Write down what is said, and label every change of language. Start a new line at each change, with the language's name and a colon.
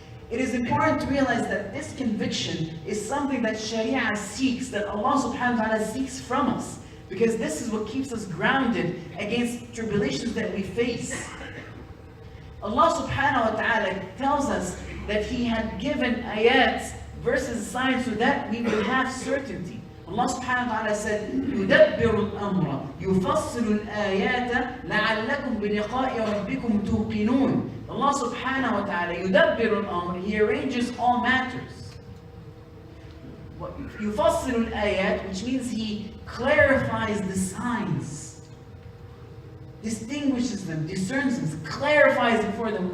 English: It is important to realize that this conviction is something that Sharia seeks, that Allah subhanahu wa ta'ala seeks from us. Because this is what keeps us grounded against tribulations that we face. Allah subhanahu wa ta'ala tells us that He had given ayats, verses, signs, so that we will have certainty.
Arabic: Allah subhanahu wa ta'ala said, يُدَبِّرُ الْأَمْرَ يُفَصِّلُ الْآيَاتَ لَعَلَّكُمْ بِلِقَاءِ رَبِّكُمْ تُوقِنُونَ.
English: Allah subhanahu wa ta'ala,
Arabic: يُدَبِّرُ الْأَمْرَ,
English: He arranges all matters.
Arabic: يُفَصِّلُ الْآيَاتِ,
English: which means He clarifies the signs, distinguishes them, discerns them, clarifies them for them.